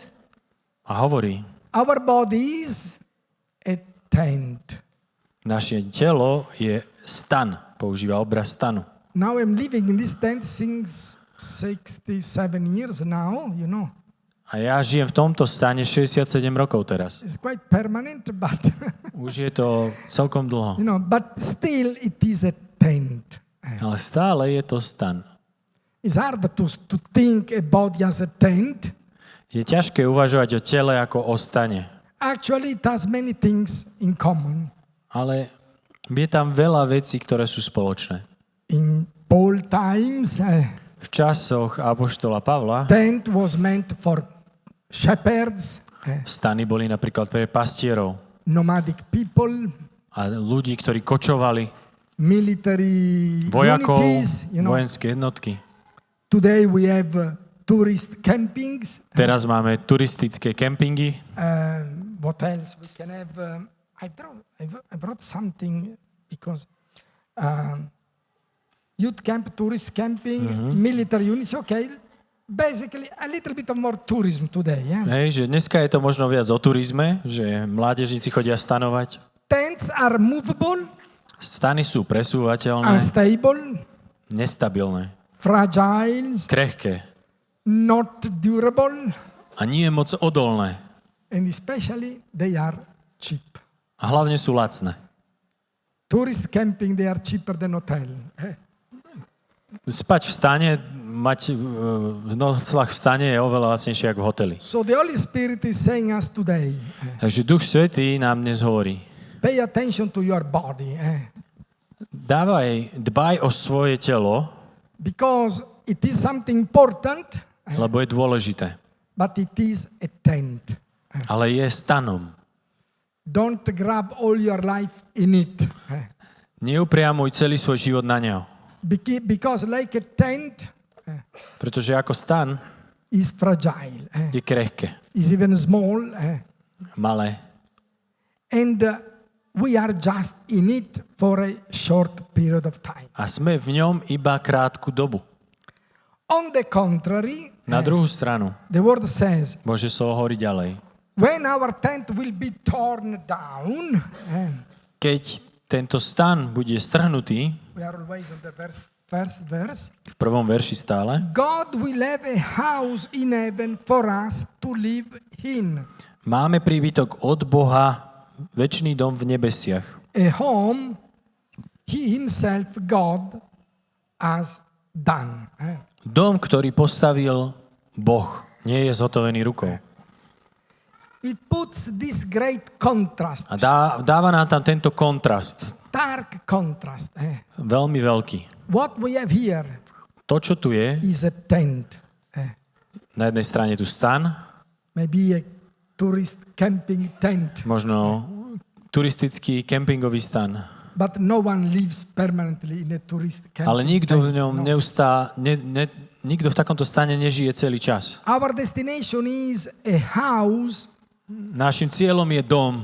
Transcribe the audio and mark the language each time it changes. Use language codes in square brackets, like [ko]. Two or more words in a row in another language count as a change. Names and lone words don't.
[sk] A hovorí, [en] our body is a tent. [sk] naše telo je stan. Používa obraz stanu. [en] Now I'm living in this tent since 67 years now, you know. [sk] A ja žijem v tomto stane 67 rokov teraz. [en] It's quite permanent, but, [sk] Už je to celkom dlho. [en] you know, but still it is a tent. [sk] Ale stále je to stan. [en] It's hard to think a body as a tent. [sk] Je ťažké uvažovať o tele ako o stane. [en] Actually, it has many things in common. [sk] Ale je tam veľa vecí, ktoré sú spoločné. [en] In Paul times, [sk] V časoch apoštola Pavla [en] tent was meant for shepherds, [sk] stany boli napríklad pre pastierov [en] nomadic people, [sk] a ľudí, ktorí kočovali, [en] military [sk] vojakov, [en] unities. [sk] vojenské jednotky. [en] Today we have tourist campings. [sk] Teraz máme turistické kempingy. [en] What else we can have? I brought something because youth camp, tourist camping, military units. Okay, basically a little bit of more tourism today. Yeah? [sk] Hej, že dneska je to možno viac o turizme, že mládežníci chodia stanovať. [en] Tents are movable, [sk] Stany sú presúvateľné, [en] unstable, [sk] nestabilné, [en] fragile, [sk] krehké [en] not durable, [sk] a nie moc odolné. [en] and especially they are cheap. [sk] A hlavne sú lacné. [en] Tourist camping, they are cheaper than hotel. [sk] Spať v stane, mať nocľah v stane je oveľa lacnejšie ako v hoteli. [en] So the Holy Spirit is saying us today, [sk] Takže Duch Svätý nám dnes hovorí, [en] pay attention to your body, [sk] dbaj o svoje telo, [en] because it is something important, [sk] lebo je dôležité. [en] but it is a tent. [sk] Ale je stanom. [en] Don't grab all your life in it. [sk] Neupriamuj celý svoj život na neho. [en] Because like a tent [sk] Pretože ako stan [en] is fragile, [sk] je krehké, [en] is even small, [sk] malé. [en] and we are just in it for a short period of time. [sk] A sme v ňom iba krátku dobu. [en] On the contrary, [sk] Na druhú stranu, [en] the word says, [sk] Božie slovo hovorí ďalej. [en] when our tent will be torn down, [sk] Keď tento stan bude strhnutý, [en] we are always on the first verse, [sk] v prvom verši stále, [en] God will have a house in heaven for us to live in. [sk] máme príbytok od Boha, večný dom v nebesiach. [en] A home he himself, God, has done. [sk] Dom, ktorý postavil Boh, nie je zhotovený rukou. [en] It puts this great contrast, [sk] A dáva nám tam tento kontrast, [en] stark contrast. [sk] veľmi veľký. [en] What we have here [sk] To, čo tu je, [en] is a tent, [sk] na jednej strane tu stan, [en] maybe a tourist camping tent, [sk] možno turistický kempingový stan, [en] but no one lives permanently in a tourist camping [sk] ale nikto v [en] tent, [sk] ňom [en] no. [sk] nikto v takomto stane nežije celý čas. [en] Our destination is a house [sk] Našim cieľom je dom,